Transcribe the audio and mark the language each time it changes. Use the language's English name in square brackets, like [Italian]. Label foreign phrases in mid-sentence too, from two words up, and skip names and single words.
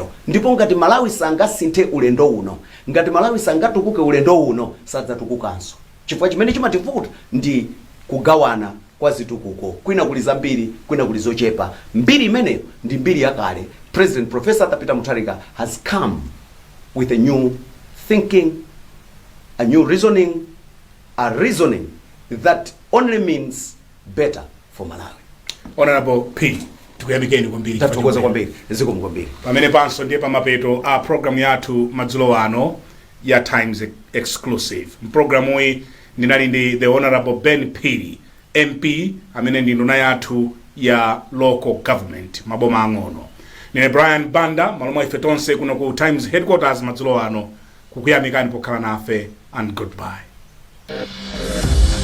[Nyanja] Ndipo ngati Malawi sangasinthe ulendo uno, ngati Malawi sangatukuke ulendo uno sadzatukukanso chifukwa chimene chimativuta ndi kugawana kwa zitukuko. Kwina kuli zambiri, kwina kuli zochepa. Mbiri imeneyo ndi mbiri yakale. [English] President Professor Arthur Peter Mutharika has come with a new thinking, a new reasoning, a reasoning that only means better for Malawi. Honorable P. [Nyanja] Tukuyamikeni kwambiri. Tatukoza kwambiri. Ziko mkwambiri. Pamene panso ndiye pamapeto a program yathu madzulo ano ya Times Exclusive. Programu iyi ndinali ndi [English] the Honorable [Nyanja] Ben Phiri, MP amene ndi nduna yathu ya [English] local government [Nyanja] maboma ang'ono. Nine Brian Banda malomwa ife tonse kuno ku Times headquarters madzulo ano kukuyamikani pokhala nafe [English] and goodbye.